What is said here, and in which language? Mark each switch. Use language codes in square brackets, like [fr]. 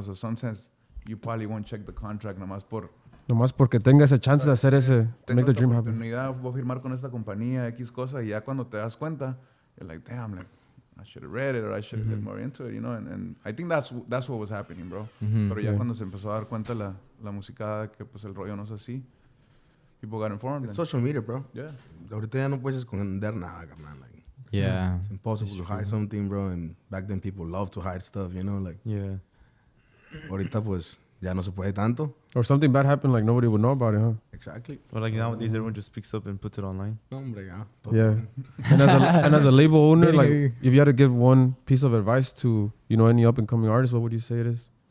[en] So sometimes you probably won't check the contract [es] Nomás porque tenga esa chance de hacer ese, [en] to make the dream happen. [es] Voy a firmar con esta compañía, X cosa, y ya cuando te das cuenta, [en] you're like, damn, like, I should have read it or I should have looked more into it, you know. And I think that's what was happening, bro. [es] Pero ya cuando se empezó a dar cuenta la musicada que pues el rollo no es así, [en] people got informed. It's social media, bro. Yeah. [es] Ahorita ya no puedes esconder nada, man. [en] Like, Yeah. it's impossible to hide something, bro. And back then people loved to hide stuff, you know. Like, Yeah. [es] ahorita pues ya no se puede tanto. [en] Or something bad happened, like nobody would know about it, huh? Exactly. Or like nowadays, everyone just speaks up and puts it online. [es] No, hombre, ya. [en] Yeah. And as a label owner, like if you had to give one piece of advice to, you know, any up and coming artist, what would you say it is?